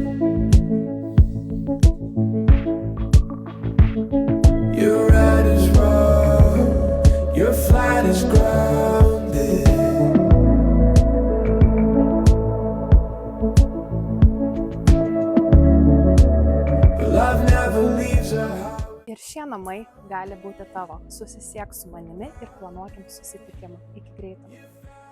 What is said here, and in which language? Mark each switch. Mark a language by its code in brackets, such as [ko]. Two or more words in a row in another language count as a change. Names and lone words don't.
[en] Your ride is wrong, your flight is grounded. But love never leaves a house. [lt] Ir šie namai gali būti tavo. Susisiek su manimi ir planuokim susitikimą. Iki greito.